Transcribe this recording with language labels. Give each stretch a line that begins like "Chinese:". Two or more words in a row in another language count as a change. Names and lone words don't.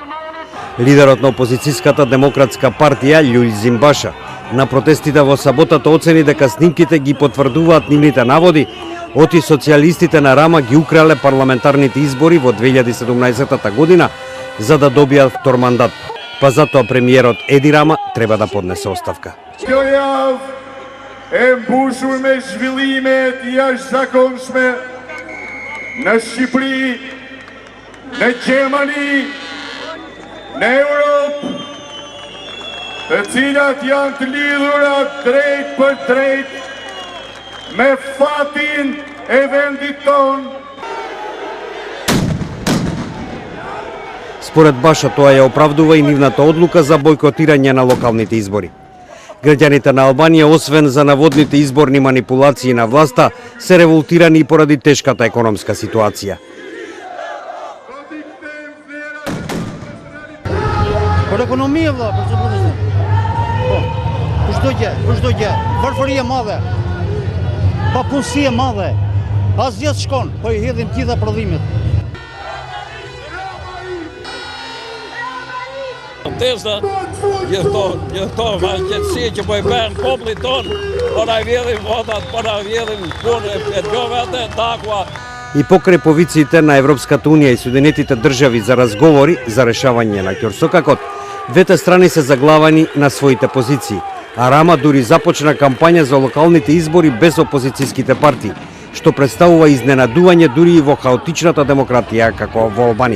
Macedonian: Лидерот на опозицијската демократска партија Љулј Зимбаша на протестите во саботата оцени дека снимките ги потврдуваат нивните наводи оти социјалистите на Рама ги украле парламентарните избори во 2017 година за да добијат втор мандат. Па затоа премиерот Еди Рама треба да поднесе оставка.
Albanian: Kjo javë e mbushur me zhvillimet jashtëzakonshme në Shqipëri, në Gjermani, në Europë, të cilat janë të lidhura drejt për drejt me fatin e vendit tonë.
Macedonian: Според Баша тоа ја оправдува и нивната одлука за бојкотирање на локалните избори. Граѓаните на Албанија, освен за наводните изборни манипулации на власта, се револтирани и поради тешката економска ситуација.
Albanian: Për ekonomia vëlla, për çfarë? Po. Për çdo gjë, varfëria e madhe. Papunësi e madhe. Asgjë s'shkon, po i hedhim gjitha prodhimet. Protesta gjithëto qetësi që po i bën popullit ton, po na vjedhin votat, po na vjedhin punën e gjovate, takua.
Macedonian: И покрај повициите на Европската Унија и Соединетите држави за разговори за решавање на ќорсокакот, двете страни се заглавани на своите позиции, а Рама дури започна кампања за локалните избори без опозицијските партии, што представува изненадување дури и во хаотичната демократија како во Албанија.